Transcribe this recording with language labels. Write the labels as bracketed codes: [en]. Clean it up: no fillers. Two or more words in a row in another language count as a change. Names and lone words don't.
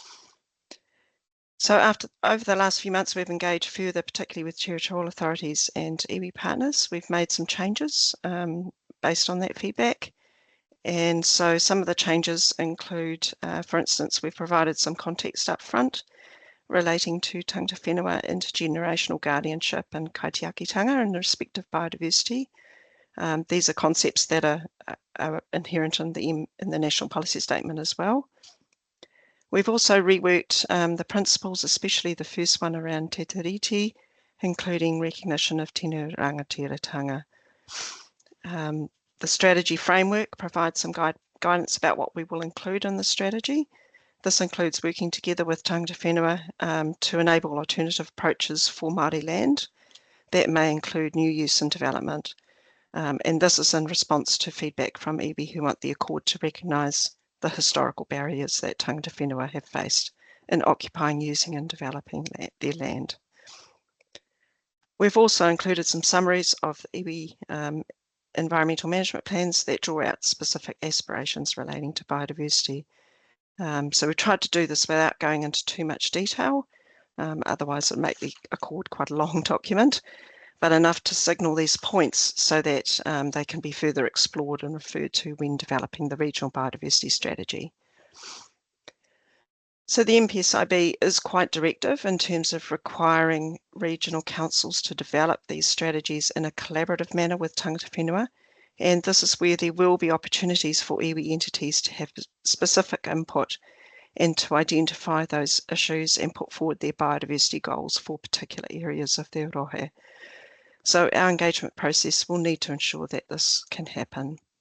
[en] So over the last few months, we've engaged further, particularly with territorial authorities and iwi partners. We've made some changes based on that feedback. And so some of the changes include, for instance, we've provided some context up front relating to [mi] tangata whenua, [en] intergenerational guardianship and kaitiakitanga in respect of biodiversity. These are concepts that are inherent in the National Policy Statement as well. We've also reworked the principles, especially the first one around [mi] te tiriti, [en] including recognition of [mi] tino rangatiratanga. [en] The strategy framework provides some guidance about what we will include in the strategy. This includes working together with [mi] tangata whenua [en] to enable alternative approaches for Māori land. That may include new use and development. And this is in response to feedback from iwi who want the Accord to recognise the historical barriers that [mi] tangata whenua [en] have faced in occupying, using and developing their land. We've also included some summaries of iwi environmental management plans that draw out specific aspirations relating to biodiversity. So we tried to do this without going into too much detail, otherwise it would make the Accord quite a long document, but enough to signal these points so that they can be further explored and referred to when developing the regional biodiversity strategy. So the NPSIB is quite directive in terms of requiring regional councils to develop these strategies in a collaborative manner with [mi] tangata whenua, [en] and this is where there will be opportunities for iwi entities to have specific input and to identify those issues and put forward their biodiversity goals for particular areas of their rohe. So our engagement process will need to ensure that this can happen.